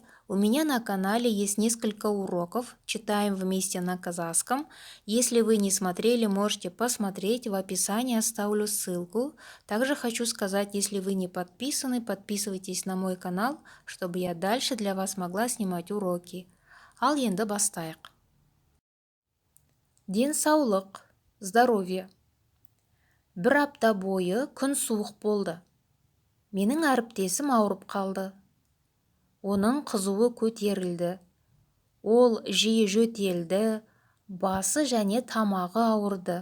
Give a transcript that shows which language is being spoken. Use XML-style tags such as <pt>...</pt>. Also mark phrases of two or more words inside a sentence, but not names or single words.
<ru>У меня на канале есть несколько уроков, читаем вместе на казахском. Если вы не смотрели, можете посмотреть, в описании оставлю ссылку. Также хочу сказать, если вы не подписаны, подписывайтесь на мой канал, чтобы я дальше для вас могла снимать уроки.</ru> <kk>Ал енді бастайық. Денсаулық, здоровье. Бір апта бойы күн суық болды. Менің әріптесім ауырып қалды. Оның қызуы көтерілді. Ол жиі жөтелді, басы және тамағы ауырды.</kk>